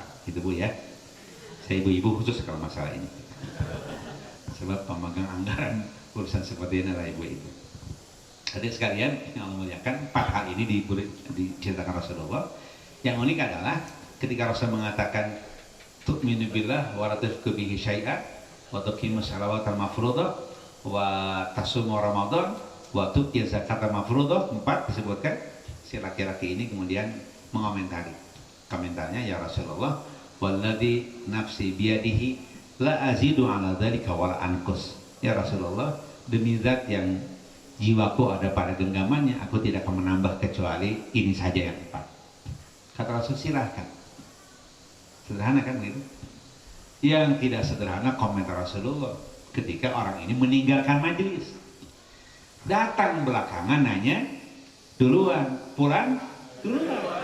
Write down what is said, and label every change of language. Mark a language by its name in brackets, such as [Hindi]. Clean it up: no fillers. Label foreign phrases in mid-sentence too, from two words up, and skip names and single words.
[Indonesian] Itu Bu ya. Saya ibu-ibu khusus kalau masalah ini. Sebab pemegang anggaran urusan seperti ini adalah ibu-ibu. Hadirin sekalian yang Allah muliakan, 4 hal ini diceritakan Rasulullah. Yang unik adalah ketika Rasul mengatakan [Arabic] تؤمن بالله ولا تشرك به شيئا وتقيم الصلاة المفروضة وتصوم رمضان وتؤتي الزكاة المفروضة. 4 disebutkan. [Indonesian] Si laki-laki ini kemudian mengomentari. [Arabic] Komentarnya, يا رسول الله، والذي نفسي بيده لا أزيد على ذلك ولا أنقص. يا رسول الله, [Indonesian] demi zat yang jiwaku ada pada genggamannya, aku tidak akan menambah kecuali ini saja yang 4. Kata Rasul, silahkan. Sederhana kan gitu. Yang tidak sederhana komentar Rasulullah ketika orang ini meninggalkan majelis, datang belakangan nanya duluan, pulang duluan.